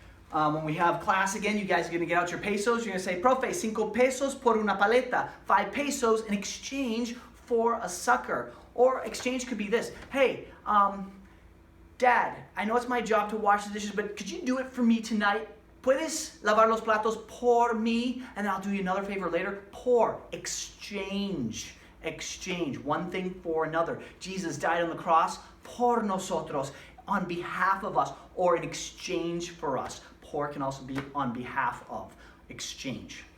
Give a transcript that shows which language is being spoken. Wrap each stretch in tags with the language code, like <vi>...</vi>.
<en>When we have class again, you guys are going to get out your pesos. You're going to say, profe,</en> <es>5 pesos por una paleta.</es> <en>5 pesos in exchange for a sucker. Or exchange could be this. Hey, Dad, I know it's my job to wash the dishes, but could you do it for me tonight?</en> <es>¿Puedes lavar los platos por mí?</es> <en>And I'll do you another favor later. Por, exchange. Exchange, one thing for another. Jesus died on the cross</en> <es>por nosotros,</es> <en>on behalf of us, or in exchange for us. Por can also be on behalf of, exchange.</en>